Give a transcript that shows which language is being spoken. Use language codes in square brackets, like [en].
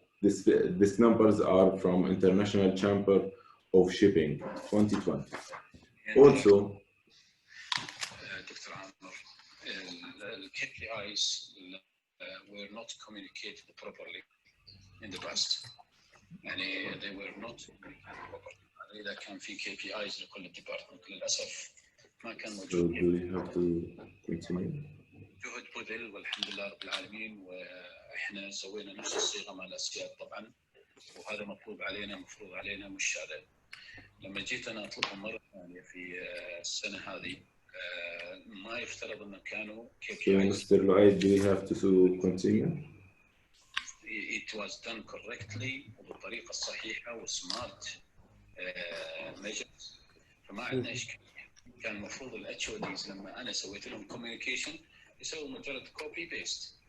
[en] These numbers are from International Chamber of Shipping 2020. Also, the KPIs were not communicated properly in the past. يعني they were not communicated properly. [ar] إذا كان في KPIs لكل department للأسف ما كان موجود. [en] So do we have to continue? [ar] جهد بذل والحمد لله رب العالمين وإحنا سوينا نفس الصيغة مع الأسياد طبعا وهذا مطلوب علينا مفروض علينا مش شارع. لما جيت أنا أطلبهم مرة ثانية في السنة هذه ما يفترض أن كانوا KPIs. [en] Mr. Luaid, do we have to continue? It was done correctly [ar] وبالطريقة الصحيحة وسمارت measures فما عندنا إشكالية. كان المفروض الHODs لما أنا سويت لهم communication يسووا مجرد copy paste.